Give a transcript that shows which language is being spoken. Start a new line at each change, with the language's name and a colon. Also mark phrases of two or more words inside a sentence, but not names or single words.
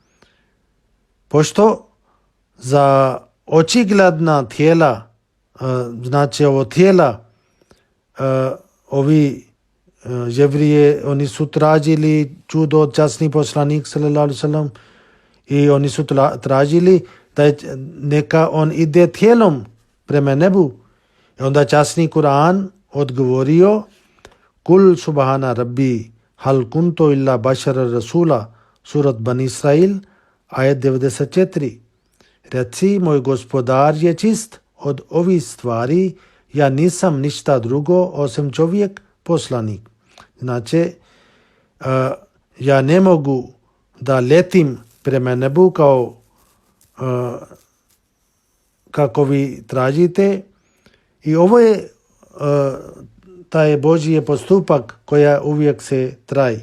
Bosnian: Pošto za očigledna tijela, znači ovo tijela, ovi Jevrije, oni su tražili čudo od časni poslanik
Arabic: صلى الله عليه وسلم
Bosnian: i oni su tražili da neka on ide tijelom prema nebu. I onda časni Kur'an odgovorio
Arabic: قل سبحان ربي هل كنت إلا بشرا رسولا,
Bosnian: surat Bani Israil, ajet 94. Reci, moj gospodar je čist od ovih stvari, ja nisam ništa drugo osim čovjek poslanik. Znači, ja ne mogu da letim prema nebu kao kako vi tražite i ovo je taj Božji postupak koja uvijek se traje.